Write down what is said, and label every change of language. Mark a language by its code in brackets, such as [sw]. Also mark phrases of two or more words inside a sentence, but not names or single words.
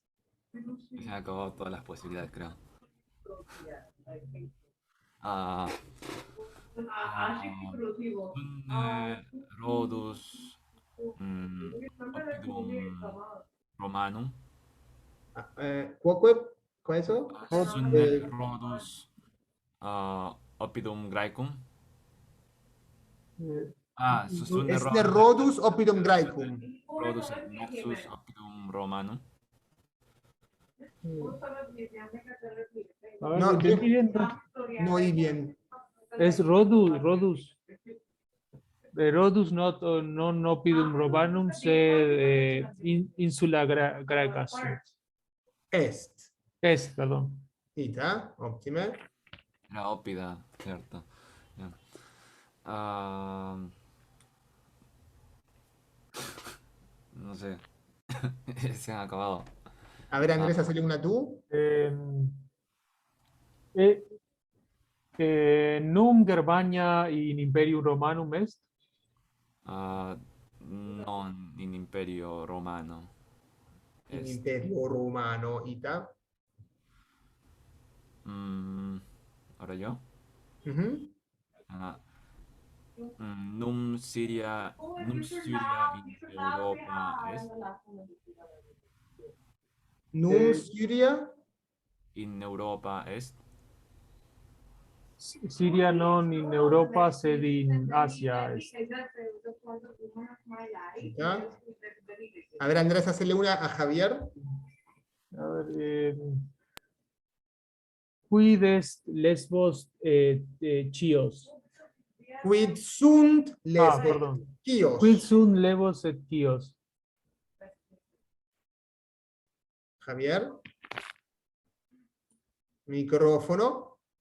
[es] Se han acabado todas las posibilidades, creo. [la] Rodus Oppidum Romanum. [es] ¿Cuál es eso? [la] Rodus Oppidum Graecum. [es] Es de [la] Rodus Oppidum Graecum. Rodus et Nexus Oppidum Romanum. [es] No, no oí bien. Es Rodus. [la] Rodus non oppidum Romanum, sed insula Graeca. Est, [es] perdón. [la] Ita, óptima. [es] Era Oppida, cierto. No sé. Se han acabado. A ver, Andrés, hazle una tú. [la] Num Germania in Imperium Romanum est? Non in Imperio Romano. In Imperio Romano, Ita. [es] Ahora yo. [la] Num Syria in Europa est? Num Syria. In Europa est? Siria non in Europa, sed in Asia est. [es] ¿Ya? A ver, Andrés, hacerle una a Javier. A ver, [la] quid est Lesbos Chios? Quid sunt Lesbos [es] Perdón. [la] Chios. Quid sunt Lesbos et Chios? [es] Javier. Micrófono.